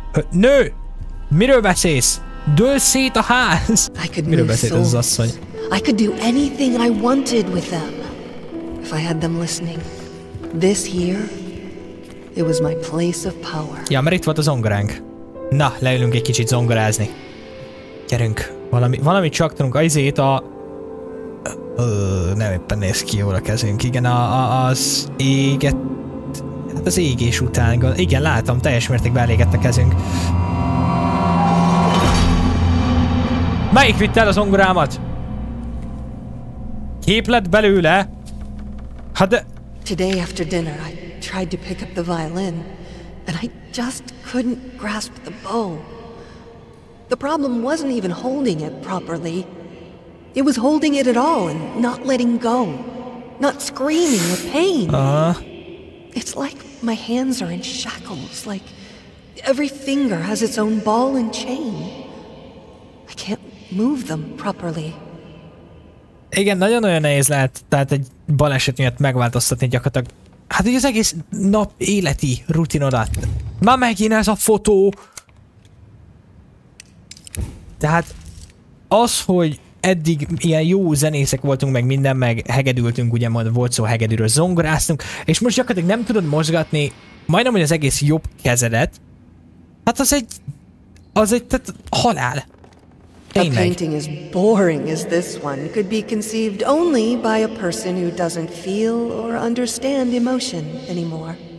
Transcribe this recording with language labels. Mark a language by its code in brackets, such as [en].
[hu] Nő! Miről beszélsz? Dől szét a ház! Miről beszélt ez az asszony? [en] I could do anything I wanted with them. If I had them listening. This here, it was my place of power. [hu] Ja, mert itt volt a zongoránk. Na, leülünk egy kicsit zongorázni. Gyerünk. Valamit csak tudunk. Azért Nem éppen néz ki jól a kezünk. Igen, az éget... Hát az égés után... Igen, látom, teljes mértékben elégett a kezünk. Melyik vitte el az zongorámat? Kép lett belőle? Hát de... [en] Today after dinner I tried to pick up the violin, and I just couldn't grasp the bow. The problem wasn't even holding it properly. It was holding it at all and not letting go. Not screaming with pain. It's like my hands are in shackles, like every finger has its own ball and chain. I can't move them properly. [hu] Igen, nagyon-nagyon nehéz lehet, tehát egy baleset miatt megváltoztatni gyakorlatilag. Hát ugye az egész nap életi rutinodat. Már megint ez a fotó. Tehát az, hogy eddig ilyen jó zenészek voltunk, meg minden, meg hegedültünk, ugye volt szó hegedűről, zongoráztunk, és most gyakorlatilag nem tudod mozgatni majdnem, hogy az egész jobb kezedet. Hát az egy tehát halál. [en] A painting as boring as this one could be conceived only by a person who doesn't feel or understand emotion anymore.